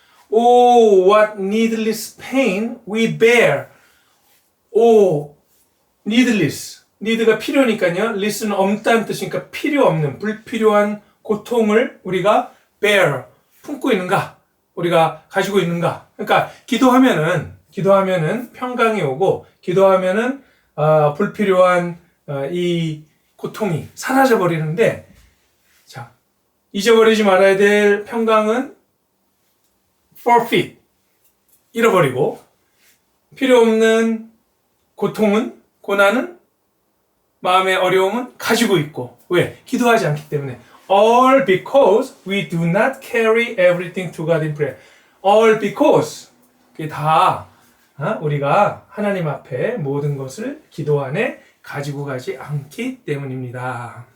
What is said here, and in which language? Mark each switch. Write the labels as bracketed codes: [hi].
[en] Oh, what needless pain we bear. needless. [ko] need가 필요니까요. less는 없다는 뜻이니까 필요 없는, 불필요한 고통을 우리가 bear, 품고 있는가? 우리가 가지고 있는가? 그러니까 기도하면은 평강이 오고, 기도하면은 불필요한 이 고통이 사라져 버리는데, 자, 잊어버리지 말아야 될 평강은 forfeit, 잃어버리고, 필요 없는 고난은 마음의 어려움은 가지고 있고. 왜? 기도하지 않기 때문에. [en] All because we do not carry everything to God in prayer. All because [ko] 그게 다 우리가 하나님 앞에 모든 것을 기도 안에 가지고 가지 않기 때문입니다.